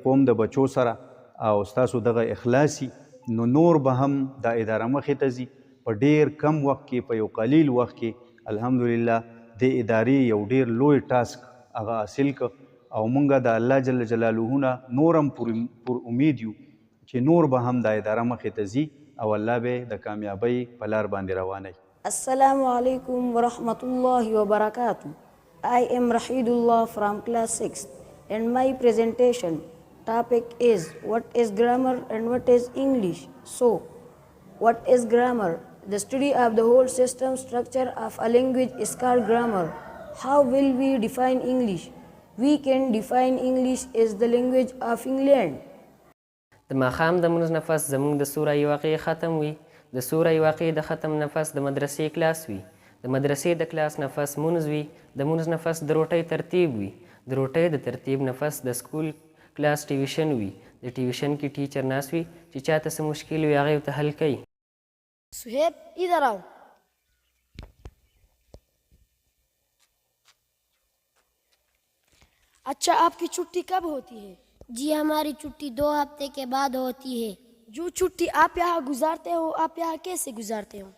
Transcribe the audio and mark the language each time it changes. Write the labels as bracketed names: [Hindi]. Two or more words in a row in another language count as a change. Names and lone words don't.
[Pashto] قوم د بچو سره او ستاسو دغه اخلاصي نو نور به هم دا اداره مخې ته ځي په ډیر کم وخت کې په یو قلیل وخت کې الحمدلله د ادارې یو ډیر لوی ټاسک هغه حاصل که او مونږ د الله [Arabic] جل جلاله [Pashto] نه نورم پر امید یو چې نور به هم دا اداره مخې ته ځي او الله به د کامیابۍ په لار باندې روانوي. [Arabic] السلام علیکم ورحمۃ اللہ وبرکاتہ. [English] I am Rahidullah from class 6 and my presentation topic is what is grammar and what is English. So, what is grammar? The study of the whole system structure of a language is called grammar. How will we define English? We can define English as the language of England. [Pashto] د ماښام د مونځ نفس زموږ د سوره واقع ختم وي. د سوره واقع د ختم نفس د مدرسې کلاس وي. د مدرسې د کلاس نفس مونځ وي. د مونځ نفس د روټۍ ترتیب وي. د روټۍ د ترتیب نفس د [English] school class tuition [Pashto] وي. د ټیویشن کې ټیچر ناست وي چې چاته څه مشکل وي هغه ورته حل کوي. [Urdu] سہیب ادھر آؤ. اچھا، آپ کی چھٹی کب ہوتی ہے? جی ہماری چھٹی 2 ہفتے کے بعد ہوتی ہے. جو چھٹی آپ یہاں گزارتے ہو، آپ یہاں کیسے گزارتے ہو?